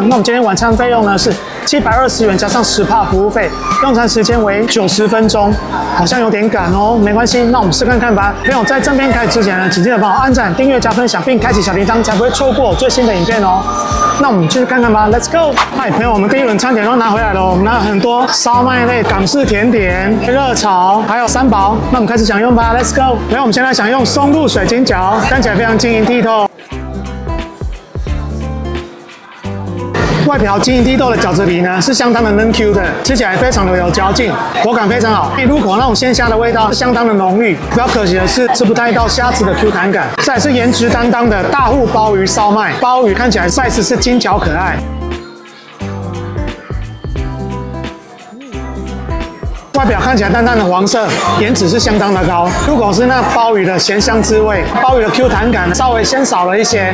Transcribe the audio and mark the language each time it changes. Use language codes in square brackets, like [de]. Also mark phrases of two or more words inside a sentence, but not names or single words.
[zh] 那我們今天晚餐費用呢是720元加上10%服務費，用餐時間為90分鐘，好像有點趕哦，沒關係，那我們試看看吧。朋友在正片開始之前呢，請記得幫我按讚、訂閱、加分享，並開啟小鈴鐺，才不會錯過我最新的影片哦。那我們繼續看看吧 ， [en] Let's go！ [zh] 嗨，朋友，我們第一輪餐點都拿回來了，我們拿了很多燒麥類、港式甜點、熱炒，還有三寶。那我們開始享用吧 ， [en] Let's go！ [zh] 朋友，我們先來享用松露水晶餃，看起來非常晶瑩剔透。外表晶瑩剔透的餃子皮呢，是相當的嫩 Q 的，吃起來非常的有嚼勁，口感非常好。一入口那種鮮蝦的味道相當的濃郁。比較可惜的是吃不太到蝦子的 Q 彈感。再來是顏值擔當的大戶鮑魚燒麥，鮑魚看起來 size 是精巧可愛。外表看起來淡淡的黃色，顏值是相當的高。入口是那鮑魚的鹹香滋味，鮑魚的 Q 彈感稍微鮮少了一些。